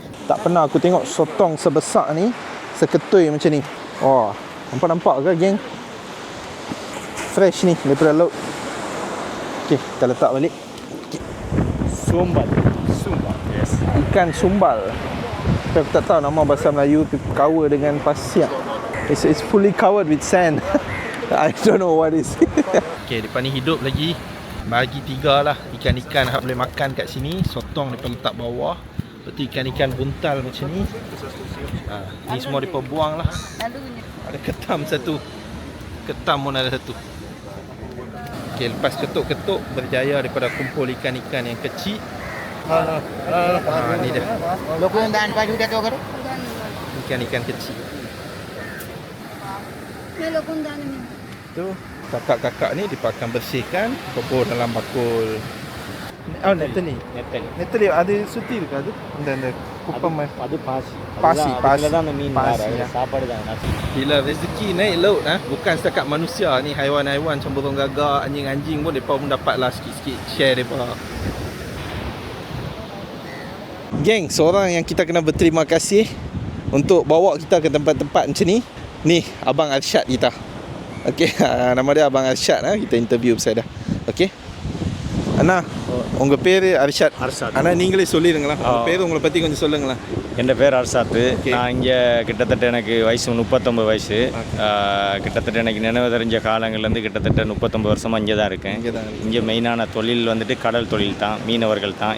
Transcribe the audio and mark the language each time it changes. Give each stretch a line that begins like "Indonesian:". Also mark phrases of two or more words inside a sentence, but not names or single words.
Malay: Tak pernah aku tengok sotong sebesar ni, seketui macam ni. Oh, nampak ke geng? Fresh ni daripada laut. Okey, kita letak balik. Okay. Sumbal. Yes. Ikan sumbal. Tapi aku tak tahu nama bahasa Melayu, cover dengan Pasiak.
English: It's fully covered with sand. I don't know what is.
Malay: Okey, depan ni hidup lagi. Bagi 3 lah ikan-ikan yang boleh makan kat sini. Sotong depa letak bawah. Lepas tu ikan-ikan buntal macam ni. Ni semua depa buang lah. Ada ketam satu. Ketam pun ada satu. Okey, lepas ketuk-ketuk berjaya daripada kumpul ikan-ikan yang kecil. Ni dia. Ikan-ikan kecil. Tu kakak-kakak ni dia akan bersihkan, kubur dalam bakul. Oh, Natalie ada sutil ke tu? Dan kupam
Tamil: அது பாசி பாசி தான் மீன் சாப்பாடு தான் nasi.
Malay: Bila rezeki naik laut bukan setakat manusia ni, haiwan-haiwan macam burung gagak, anjing-anjing pun depa pun dapatlah sikit-sikit share depa. Geng, seorang yang kita kena berterima kasih untuk bawa kita ke tempat-tempat macam ni. Ni Abang Arsyad kita. Okey, nama dia Abang Arsyad kita interview pasal dah. Okey.
Tamil: அண்ணா உங்கள் பேர் அர்ஷாத். அர்ஷாத். அண்ணா நீங்களே சொல்லிடுங்களா உங்கள் பேர் உங்களை பற்றி கொஞ்சம் சொல்லுங்களேன். என் பேர் அர்ஷாத்து. நான் இங்கே கிட்டத்தட்ட எனக்கு வயசு 39 வயசு. கிட்டத்தட்ட எனக்கு நினைவு தெரிஞ்ச காலங்கள்லேருந்து கிட்டத்தட்ட 39 வருஷமாக இங்கே தான் இருக்கேன். இங்கே மெயினான தொழில் வந்துட்டு கடல் தொழில் தான், மீனவர்கள் தான்.